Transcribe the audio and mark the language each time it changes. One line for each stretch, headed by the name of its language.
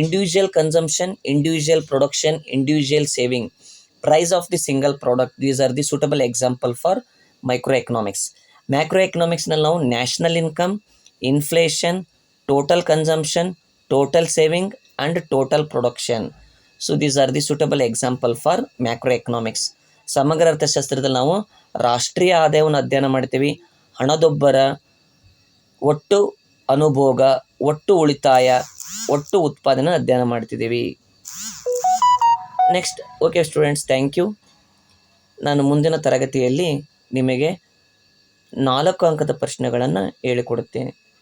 English: Individual consumption, individual production, individual saving, price of the single product, these are the suitable example for micro economics. Macro ಎಕನಾಮಿಕ್ಸ್ನಲ್ಲಿ ನಾವು national income, inflation, total consumption, total saving and total production. So these are the suitable example for macroeconomics.
Kannada: ಸಮಗ್ರ ಅರ್ಥಶಾಸ್ತ್ರದಲ್ಲಿ ನಾವು ರಾಷ್ಟ್ರೀಯ ಆದಾಯವನ್ನು ಅಧ್ಯಯನ ಮಾಡ್ತೀವಿ, ಹಣದುಬ್ಬರ, ಒಟ್ಟು ಅನುಭೋಗ, ಒಟ್ಟು ಉಳಿತಾಯ, ಒಟ್ಟು ಉತ್ಪಾದನೆ ಅಧ್ಯಯನ ಮಾಡ್ತಿದ್ದೀವಿ.
English: Next, okay students, thank you.
Kannada: ನಾನು ಮುಂದಿನ ತರಗತಿಯಲ್ಲಿ ನಿಮಗೆ 4 ಅಂಕದ ಪ್ರಶ್ನೆಗಳನ್ನು ಹೇಳಿಕೊಡುತ್ತೇನೆ.